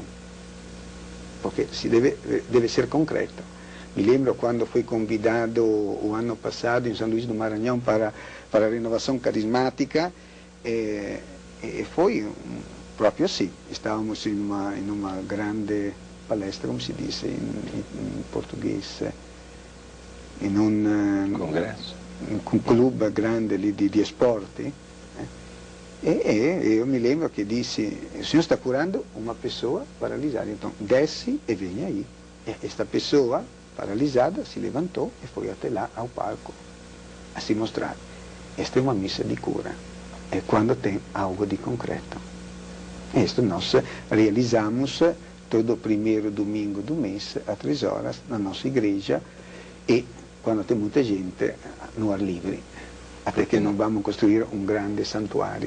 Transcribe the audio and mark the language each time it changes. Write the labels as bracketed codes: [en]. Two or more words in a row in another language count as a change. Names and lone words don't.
[pt] Porque se deve ser concreto. Me lembro quando fui convidado o ano passado em São Luís do Maranhão para a renovação carismática, e foi proprio assim. Estávamos em uma grande palestra, [it] come si dice in portoghese, in un congresso, un club grande lì di esporti, [pt] e eu me lembro [it] che dissi, [pt] o Senhor está curando uma pessoa paralisada, então desce e vem aí. E esta pessoa paralisada se levantou e foi até lá ao palco a se mostrar. Esta é uma missa de cura, é quando tem algo de concreto. Isto nós realizamos todo o primeiro domingo do mês, às 3 horas, na nossa igreja, e quando tem muita gente, no ar livre, até que não vamos construir um grande santuário.